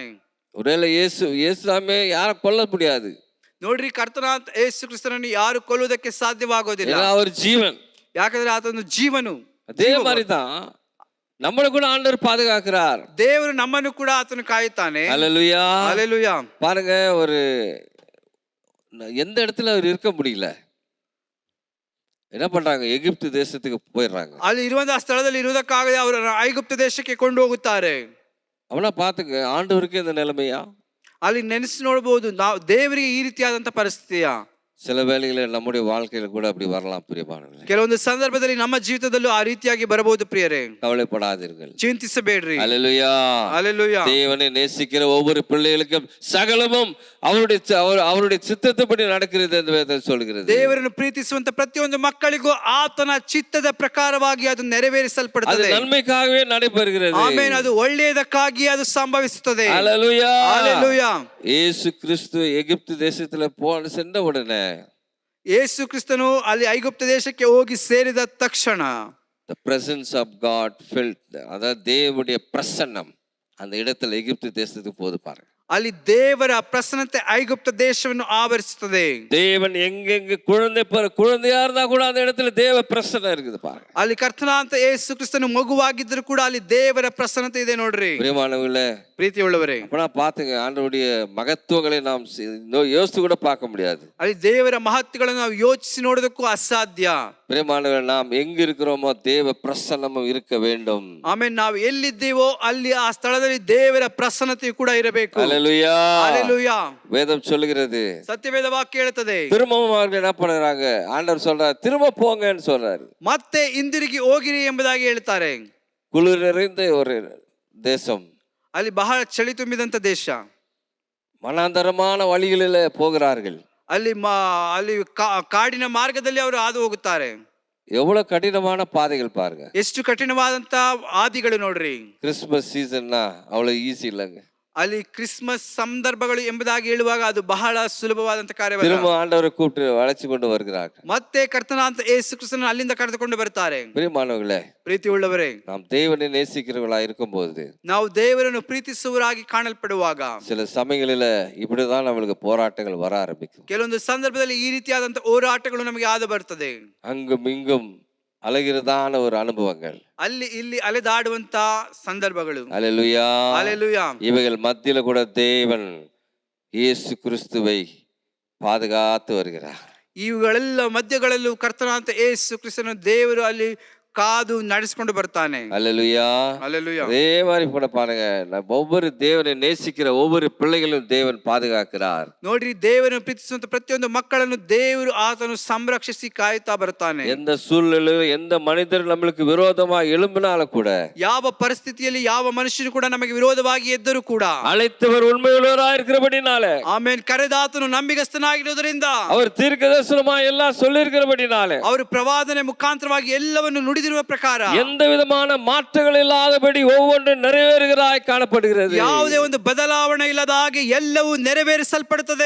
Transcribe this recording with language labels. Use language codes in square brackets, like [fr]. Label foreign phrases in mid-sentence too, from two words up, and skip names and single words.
[ta] ஒருவேளை இயேசுவே யாரை கொல்ல முடியாது. [kn] ನೋಡ್ರಿ, ಕರ್ತನಾದ ಯೇಸು ಕ್ರಿಸ್ತನನ್ನು ಯಾರು ಕೊಲ್ಲುವುದಕ್ಕೆ ಸಾಧ್ಯವಾಗೋದಿಲ್ಲ. [ta] அவர் ஜீவன், [kn] ಯಾಕಂದ್ರೆ ಆತನು ಜೀವನು. [ta] அதே மாதிரி தான் நம்மளை கூட ஆண்டவர் பாதுகாக்கிறார். [kn] ದೇವರು ನಮ್ಮನ್ನು ಕೂಡ ಆತನು ಕಾಯುತ್ತಾನೆ. [ta] ஹல்லேலூயா, ஹல்லேலூயா. பாருங்க, ஒரு எந்த இடத்துல அவர் இருக்க முடியல, என்ன பண்றாங்க, எகிப்து தேசத்துக்கு போயிடுறாங்க. [kn] ಅಲ್ಲಿ ಇರುವಂತಹ ಸ್ಥಳದಲ್ಲಿ ಇರುವುದಕ್ಕಾಗದೆ ಅವರು ಐಗುಪ್ತ ದೇಶಕ್ಕೆ ಕೊಂಡು ಹೋಗುತ್ತಾರೆ. [ta] ಅವನ ಪಾತಕ ಆಂಡವರಿಗೆ இந்த நிலைமையா? [kn] ಅಲ್ಲಿ ನೆನೆಸಿ ನೋಡಬಹುದು, ನಾವು ದೇವರಿಗೆ ಈ ರೀತಿಯಾದಂತ ಪರಿಸ್ಥಿತಿಯ. [ta] சில வேளைகளில் நம்முடைய வாழ்க்கையில கூட அப்படி வரலாம் பிரியமானவர்களே. [kn] ಕೆಲವೊಂದು ಸಂದರ್ಭದಲ್ಲಿ ನಮ್ಮ ಜೀವಿತದಲ್ಲೂ ಆ ರೀತಿಯಾಗಿ ಬರಬಹುದು ಪ್ರಿಯರೇ. [ta] கவலைப்படாதீர்கள், [kn] ಚಿಂತಿಸಬೇಡ್ರಿ. [ta] ஹல்லேலூயா, ஹல்லேலூயா. தேவனை நேசிக்கிற ஒவ்வொரு பிள்ளைகளுக்கும் சகலமும் அவருடைய சித்தத்தின்படி நடக்கிறது என்று வேதம் சொல்கிறது. [kn] ದೇವರನ್ನು ಪ್ರೀತಿಸುವಂತ ಪ್ರತಿಯೊಂದು ಮಕ್ಕಳಿಗೂ ಆತನ ಚಿತ್ತದ ಪ್ರಕಾರವಾಗಿ ಅದು ನೆರವೇರಿಸಲ್ಪಡುತ್ತದೆ. [ta] அது நன்மைக்காகவே நடைபெறுகிறது. [kn] ಆಮೆನ್. ಅದು ಒಳ್ಳೆಯದಕ್ಕಾಗಿ ಅದು ಸಂಭವಿಸುತ್ತದೆ. [ta] ஹல்லேலூயா, ஹல்லேலூயா. இயேசு கிறிஸ்து எகிப்து தேசத்துல சென்ற உடனே, [kn] ಯೇಸು ಕ್ರಿಸ್ತನು ಅಲ್ಲಿ ಐಗುಪ್ತ ದೇಶಕ್ಕೆ ಹೋಗಿ ಸೇರಿದ ತಕ್ಷಣ [en] the presence of God felt, [ta] அதாவது தேவனுடைய பிரசன்னம் அந்த இடத்துல எகிப்து தேசத்துக்கு போது பாருங்க. [kn] ಅಲ್ಲಿ ದೇವರ ಪ್ರಸನ್ನತೆ ಐಗುಪ್ತ ದೇಶವನ್ನು ಆವರಿಸುತ್ತದೆ. [ta] தேவன் எங்கெங்க குழந்தையா இருந்தா கூட அந்த இடத்துல தேவ பிரசன்னம் இருக்குது பாருங்க. [kn] ಅಲ್ಲಿ ಕರ್ತನಾದ ಯೇಸು ಕ್ರಿಸ್ತನು ಮಗುವಾಗಿದ್ದರೂ ಕೂಡ ಅಲ್ಲಿ ದೇವರ ಪ್ರಸನ್ನತೆ ಇದೆ ನೋಡ್ರಿ. [ta] பிரியமானவர்களே, [kn] ಪ್ರೀತಿ ಉಳ್ಳವರೇ, [ta] அப்பனா பாத்துங்க, ஆண்டவருடைய மகத்துவங்களை நாம் யோசித்து கூட பார்க்க முடியாது. [kn] ಅಲ್ಲಿ ದೇವರ ಮಹತ್ವಗಳನ್ನು ನಾವು ಯೋಚಿಸಿ ನೋಡೋದಕ್ಕೂ ಅಸಾಧ್ಯ. [ta] பிரியமானவர்களே, நாம் எங்க இருக்கிறோமோ தேவ பிரசன்னமும் இருக்க வேண்டும். [kn] ಆಮೇಲೆ ನಾವು ಎಲ್ಲಿದ್ದೇವೋ ಅಲ್ಲಿ ಆ ಸ್ಥಳದಲ್ಲಿ ದೇವರ ಪ್ರಸನ್ನತೆ ಕೂಡ ಇರಬೇಕು. [ta] ஹல்லேலூயா, ஹல்லேலூயா. வேதம் சொல்லுகிறது, [kn] ಸತ್ಯವೇದ ವಾಕ್ಯ ಹೇಳುತ್ತದೆ, [ta] திரும்பவும் அவர்கள் என்ன பண்றாங்க, ஆண்டவர் சொல்றாரு திரும்ப போங்கன்னு சொல்றாரு. [kn] ಮತ್ತೆ ಹಿಂದಿರುಗಿ ಹೋಗಿರಿ ಎಂಬುದಾಗಿ ಹೇಳ್ತಾರೆ. [ta] குளிர் நிறைந்த ஒரு தேசம், [kn] ಅಲ್ಲಿ ಬಹಳ ಚಳಿ ತುಂಬಿದಂತ ದೇಶ, [ta] மனாந்தரமான வழிகளில் போகிறார்கள். [kn] ಅಲ್ಲಿ ಅಲ್ಲಿ ಕಾಡಿನ ಮಾರ್ಗದಲ್ಲಿ ಅವರು ಹಾದು ಹೋಗುತ್ತಾರೆ. [ta] எவ்வளவு கடினமான பாதைகள் பாருங்க. [kn] ಎಷ್ಟು ಕಠಿಣವಾದಂತ ಹಾದಿಗಳು ನೋಡ್ರಿ. [ta] கிறிஸ்துமஸ் சீசன்னா அவ்வளவு ஈஸி இல்லைங்க. [kn] ಅಲ್ಲಿ ಕ್ರಿಸ್ಮಸ್ ಸಂದರ್ಭಗಳು ಎಂಬುದಾಗಿ ಹೇಳುವಾಗ ಅದು ಬಹಳ ಸುಲಭವಾದಂತ ಕಾರ್ಯವಲ್ಲ. [ta] திரும்ப ஆண்டவரை கூப்பிட்டு அழைச்சு கொண்டு வருகிறார்கள். [kn] ಮತ್ತೆ ಕರ್ತನಾದ ಯೇಸು ಕ್ರಿಸ್ತನನ್ನು ಅಲ್ಲಿಂದ ಕರೆದುಕೊಂಡು ಬರ್ತಾರೆ. [ta] பிரியமானவர்களே, [kn] ಪ್ರೀತಿ ಉಳ್ಳವರೇ, [ta] நாம் தேவனை நேசிக்கிறவர்களா இருக்கும்போது, [kn] ನಾವು ದೇವರನ್ನು ಪ್ರೀತಿಸುವವರಾಗಿ ಕಾಣಲ್ಪಡುವಾಗ [ta] சில சமயங்களில இப்படிதான் நம்மளுக்கு போராட்டங்கள் வர ஆரம்பிக்கும். [kn] ಕೆಲವೊಂದು ಸಂದರ್ಭದಲ್ಲಿ ಈ ರೀತಿಯಾದಂತ ಹೋರಾಟಗಳು ನಮಗೆ ಆದ ಬರ್ತದೆ. [ta] அங்கும் இங்கும் அலைகிறதான ஒரு அனுபவங்கள், [kn] ಅಲ್ಲಿ ಇಲ್ಲಿ ಅಲೆದಾಡುವಂತ ಸಂದರ್ಭಗಳು. [ta] ஹல்லேலூயா, ஹல்லேலூயா. இவைகள் மத்தியில கூட தேவன் இயேசு கிறிஸ்துவை பாதுகாத்து வருகிறார். [kn] ಇವುಗಳೆಲ್ಲ ಮಧ್ಯಗಳಲ್ಲೂ ಕರ್ತನಾದ ಯೇಸು ಕ್ರಿಸ್ತನ ದೇವರು ಅಲ್ಲಿ ಕಾದು ನಡೆಸಿಕೊಂಡು ಬರ್ತಾನೆ. [ta] அல்லேலூயா. அல்லேலூயா. அதே மாதிரி கூட பாருங்க, நம்ம ஒவ்வொரு தேவனை நேசிக்கிற ஒவ்வொரு பிள்ளைகளும் தேவன் பாதுகாக்கிறார். [kn] ನೋಡ್ರಿ, ದೇವರನ್ನು ಪ್ರೀತಿಸುವಂತ ಪ್ರತಿಯೊಂದು ಮಕ್ಕಳನ್ನು ದೇವರು ಆತನು ಸಂರಕ್ಷಿಸಿ ಕಾಯುತ್ತಾ ಬರ್ತಾನೆ. [ta] எந்த சூழ்நிலையும் எந்த மனிதர் நம்மளுக்கு விரோதமா எழும்பினாலும் கூட, [kn] ಯಾವ ಪರಿಸ್ಥಿತಿಯಲ್ಲಿ ಯಾವ ಮನುಷ್ಯನು ಕೂಡ ನಮಗೆ ವಿರೋಧವಾಗಿ ಎದ್ದರೂ ಕೂಡ, [ta] அழைத்தவர் உண்மையுள்ளவராய் இருக்கிறபடினாலே, [kn] ಆಮೇಲೆ ಕರೆದಾತನು ನಂಬಿಗಸ್ತನಾಗಿರುವುದರಿಂದ, [ta] அவர் தீர்க்கதரிசனமா எல்லாம் சொல்லியிருக்கிறபடினாலே, [kn] ಅವರು ಪ್ರವಾದನೆ ಮುಖಾಂತರವಾಗಿ ಎಲ್ಲವನ್ನು ನುಡಿದಿರುವ ಪ್ರಕಾರ [ta] எந்த விதமான மாற்றங்கள் இல்லாதபடி ஒவ்வொன்றும் நிறைவேறுகிறாய் காணப்படுகிறது. [kn] ಯಾವುದೇ ಒಂದು ಬದಲಾವಣೆ ಇಲ್ಲದ ಹಾಗೆ ಎಲ್ಲವೂ ನೆರವೇರಿಸಲ್ಪಡುತ್ತದೆ.